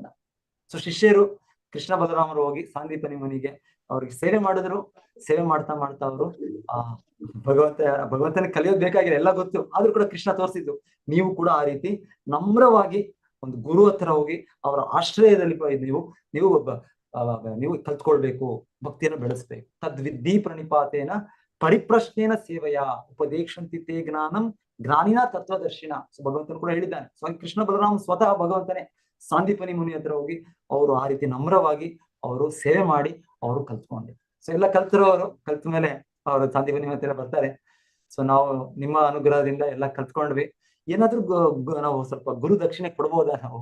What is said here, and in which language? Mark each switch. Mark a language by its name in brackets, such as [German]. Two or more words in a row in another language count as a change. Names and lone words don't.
[Kannada] ಸೊ ಶಿಷ್ಯರು ಕೃಷ್ಣ ಬಲರಾಮರು ಹೋಗಿ ಸಾಂದೀಪನಿ ಮುನಿಗೆ ಅವ್ರಿಗೆ ಸೇವೆ ಮಾಡಿದ್ರು. ಸೇವೆ ಮಾಡ್ತಾ ಮಾಡ್ತಾ ಅವರು ಭಗವಂತನ ಕಲಿಯೋದ್ ಬೇಕಾಗಿದೆ, ಎಲ್ಲ ಗೊತ್ತು, ಆದ್ರೂ ಕೂಡ ಕೃಷ್ಣ ತೋರಿಸಿದ್ದು ನೀವು ಕೂಡ ಆ ರೀತಿ ನಮ್ರವಾಗಿ ಒಂದು ಗುರು ಹತ್ರ ಹೋಗಿ ಅವರ ಆಶ್ರಯದಲ್ಲಿ ನೀವು ಕಲ್ತ್ಕೊಳ್ಬೇಕು, ಭಕ್ತಿಯನ್ನು ಬೆಳೆಸ್ಬೇಕು. [Sanskrit] ತದ್ವಿದ್ಧಿ ಪ್ರಣಿಪಾತೇನ ಪರಿಪ್ರಶ್ನೇನ ಸೇವೆಯ ಉಪದೇಶಂತಿ ತೇ ಜ್ಞಾನಂ ಜ್ಞಾನಿನ ತತ್ವದರ್ಶಿನ. [Kannada] ಸೊ ಭಗವಂತನು ಕೂಡ ಹೇಳಿದ್ದಾನೆ. ಸೊ ಕೃಷ್ಣ ಬಲರಾಮ್ ಸ್ವತಃ ಭಗವಂತನೇ ಸಾಂದೀಪನಿ ಮುನಿ ಹತ್ರ ಹೋಗಿ ಅವರು ಆ ರೀತಿ ನಮ್ರವಾಗಿ ಅವರು ಸೇವೆ ಮಾಡಿ ಅವರು ಕಲ್ತ್ಕೊಂಡ್ರು. ಸೊ ಎಲ್ಲ ಕಲ್ತಿರೋರು ಕಲ್ತ ಮೇಲೆ ಅವರು ಸಾಂದೀಪನಿ ಹತ್ರ ಬರ್ತಾರೆ. ಸೊ ನಾವು ನಿಮ್ಮ ಅನುಗ್ರಹದಿಂದ ಎಲ್ಲ ಕಲ್ತ್ಕೊಂಡ್ವಿ, ಏನಾದ್ರೂ ನಾವು ಸ್ವಲ್ಪ ಗುರು ದಕ್ಷಿಣೆ ಕೊಡ್ಬೋದಾ ನಾವು?